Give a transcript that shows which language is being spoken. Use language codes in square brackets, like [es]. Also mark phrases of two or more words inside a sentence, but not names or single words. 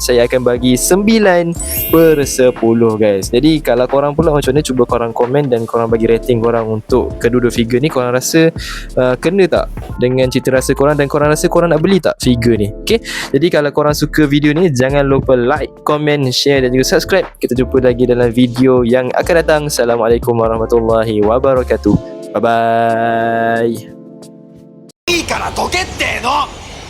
[ms] Saya akan bagi 9 per 10 guys. Jadi kalau korang pula macam mana, cuba korang komen dan korang bagi rating korang untuk kedua-dua figure ni. Korang rasa kena tak dengan cita rasa korang dan korang rasa korang nak beli tak figure ni? Okay, jadi kalau korang suka video ni, jangan lupa [en] like, comment, share [ms] dan juga subscribe. Kita jumpa lagi dalam video yang akan datang. [ar] السلام عليكم ورحمة الله وبركاته. [en] Bye bye. [ja] いいからどけっての。